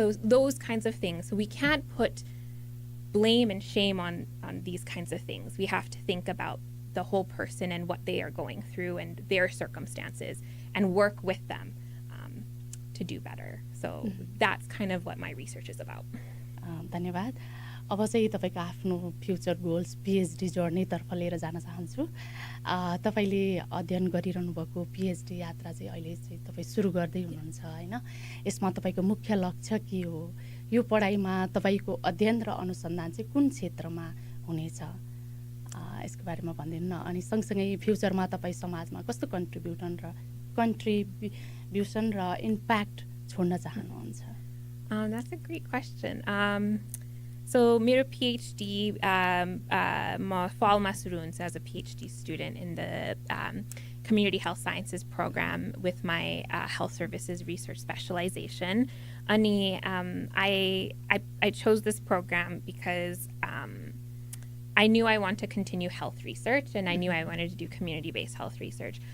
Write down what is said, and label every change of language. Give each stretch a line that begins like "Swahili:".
English: So those kinds of things. So we can't put blame and shame on these kinds of things. We have to think about the whole person and what they are going through and their circumstances and work with them to do better. So that's kind of what my research is about.
Nepali: धन्यवाद. अब चाहिँ तपाईको आफ्नो future goals PhD जर्नीतर्फ लिएर जान चाहन्छु. तपाईले अध्ययन गरिरहनु भएको पीएचडी यात्रा चाहिँ अहिले चाहिँ तपाई सुरु गर्दै हुनुहुन्छ हैन. यसमा तपाईको मुख्य लक्ष्य के हो? यो पढाइमा तपाईको अध्ययन र अनुसन्धान चाहिँ कुन क्षेत्रमा हुनेछ? यसको बारेमा भनिदिनु न. अनि सँगसँगै फ्युचरमा तपाई समाजमा कस्तो कन्ट्रिब्युसन र इम्प्याक्ट छोड्न चाहनुहुन्छ?
English: That's a great question. So मेरो PhD, fall masurun as a PhD student in the Community Health Sciences program with my Health Services Research specialization. Ani, I chose this program because I knew I wanted to continue health research, and I knew I wanted to do community-based health research.